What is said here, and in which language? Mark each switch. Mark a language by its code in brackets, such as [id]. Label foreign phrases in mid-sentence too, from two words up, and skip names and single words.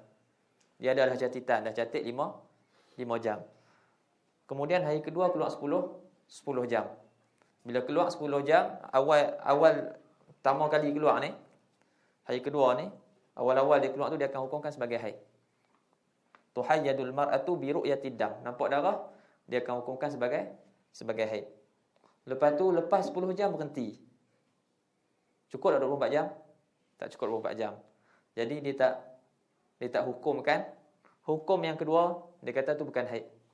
[ms] Dia dah catatan, dah catat 5 jam. Kemudian hari kedua keluar 10 jam. Bila keluar 10 jam, awal pertama kali keluar ni, hari kedua ni, awal-awal dia keluar tu dia akan hukumkan sebagai haid. [ar] تحيض المرأة برؤية الدم. [ms] Nampak darah, dia akan hukumkan sebagai haid. Lepas tu, lepas 10 jam berhenti. Cukup dah 24 jam? Tak cukup 24 jam. Jadi dia tak hukumkan. Hukum yang kedua, dia kata tu bukan haid.